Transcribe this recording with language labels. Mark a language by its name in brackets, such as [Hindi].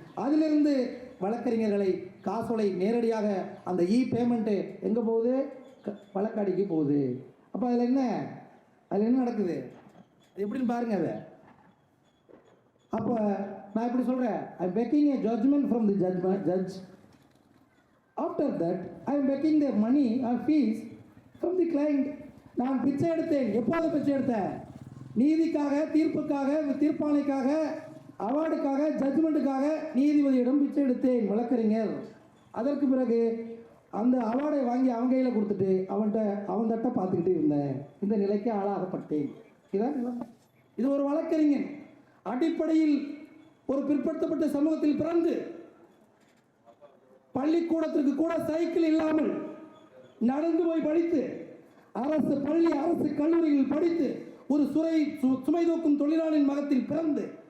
[Tamil] அதிலிருந்து வழக்கறிஞர்களை காசோலை நேரடியாக அந்த பேமெண்ட்டு எங்கே போகுது? வழக்காடிக்கு போகுது. அப்போ அதில் என்ன நடக்குது? எப்படின்னு பாருங்க. அதை அப்போ நான் இப்படி சொல்கிறேன், [English] I am begging a judgment from the judge. After that I am begging the money or fees from the client. [Tamil] நான் பிச்சை எடுத்தேன். எப்போது பிச்சை எடுத்தேன்? நீதிக்காக, தீர்ப்புக்காக, தீர்ப்பாணைக்காக, அவார்டுக்காக, ஜட்ஜ்மெண்ட்டுக்காக நீதிபதியிடம் பிச்சை எடுத்தேன் வழக்கறிஞர். அதற்கு பிறகு அந்த அவார்டை வாங்கி அவன் கையில் கொடுத்துட்டு அவன் தட்டை பார்த்துக்கிட்டு இருந்தேன். இந்த நிலைக்கு ஆளாகப்பட்டேன். இதான் இது ஒரு வழக்கறிஞன் அடிப்படையில் ஒரு பிற்படுத்தப்பட்ட சமூகத்தில் பிறந்து பள்ளிக்கூடத்திற்கு கூட சைக்கிள் இல்லாமல் நடந்து போய் படித்து அரசு பள்ளி, அரசு கல்லூரியில் படித்து ஒரு சுமை தூக்கும் தொழிலாளியின் மகத்தில் பிறந்து